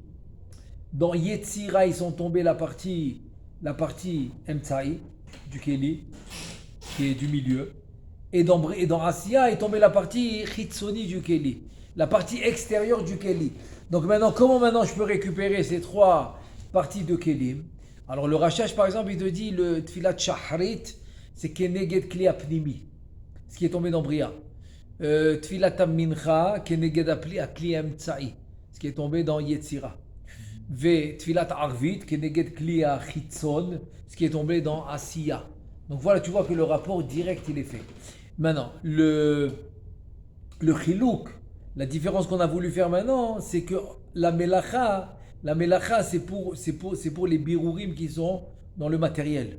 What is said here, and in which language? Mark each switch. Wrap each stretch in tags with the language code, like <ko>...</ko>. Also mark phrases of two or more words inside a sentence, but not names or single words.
<fr>Dans Yetzira, ils sont tombés la partie emtsa'i du keli, qui est du milieu. Et dans Asiya est tombée la partie chitzoni du keli, la partie extérieure du keli. Donc comment je peux récupérer ces 3 parties de kelim? Alors le Rashash par exemple il te dit le</fr> <he>תפילת שחרית</he> <fr>c'est</fr> <he>כנגד כלי הפנימי,</he> <fr>ce qui est tombé dans Bria.</fr> <he>תפילת מנחה כנגד הכלי האמצעי,</he> <fr>ce qui est tombé dans Yetzira.</fr> <he>ותפילת ערבית כנגד כלי חיצון,</he> <fr>ce qui est tombé dans Asiya. Donc voilà, tu vois que le rapport direct, il est fait. Maintenant, le chilouk, la différence qu'on a voulu faire maintenant, c'est que la melacha, c'est pour les birourim qui sont dans le matériel.</fr>